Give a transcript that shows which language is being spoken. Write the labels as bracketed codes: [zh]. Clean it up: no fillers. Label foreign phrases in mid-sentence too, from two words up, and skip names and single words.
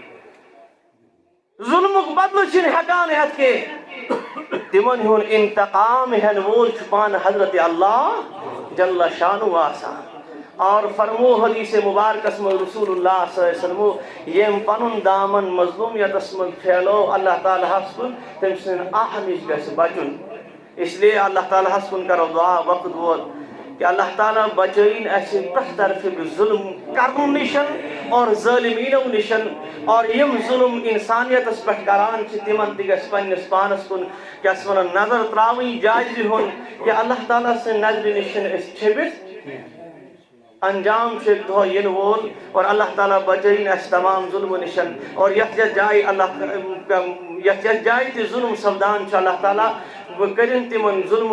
[ks] ظلمُک بدلہٕ چھِنہٕ ہٮ۪کان ہٮ۪تھ کینٛہہ تِمن ہُنٛد انتقام ہٮ۪نہٕ وول چھُ پانہٕ حضرت اللہ [ar] جل شانُہ [ks] آسان اور فرمو حدیث مبارکس منٛز رسول اللہ [ar] صلی اللہ علیہ وسلم [ks] ییٚمۍ پنُن دامن مظلوٗمیتس منٛز پھیلو اللہ تعالیٰ ہس کُن تٔمۍ سٕنٛدِ آہ نِش گژھِ بچُن [ur] اس لیے [ks] اللہ تعالیٰ ہس کُن کرو دعا وقت ووت کہ اللہ تعالیٰ بچٲیِن اَسہِ پرٛٮ۪تھ طرفہٕ ظُلم کرنہٕ نِشن اور ظٲلمیٖنو نِشن اور یِم ظُلم انسانیتس پٮ۪ٹھ کران چھِ تِمن تہِ گژھِ پننِس پانس کُن کیاہ چھِ ونان نظر تراوٕنۍ جایزِ ہُنٛد کہ اللہ تعالیٰ سٕنٛدِ نظرِ نِش چھِنہٕ أسۍ چھٔپِتھ انجام چھُ اَکہِ دۄہ یِنہٕ وول اور اللہ تعالیٰ بچٲیِن اَسہِ تمام ظُلمہٕ نِشن اور یتھ یتھ جایہِ یتھ یتھ جایہِ تہِ ظُلم سپدان چھُ اللہ تعالیٰ کٔرِنۍ تِمن ظُلمہٕ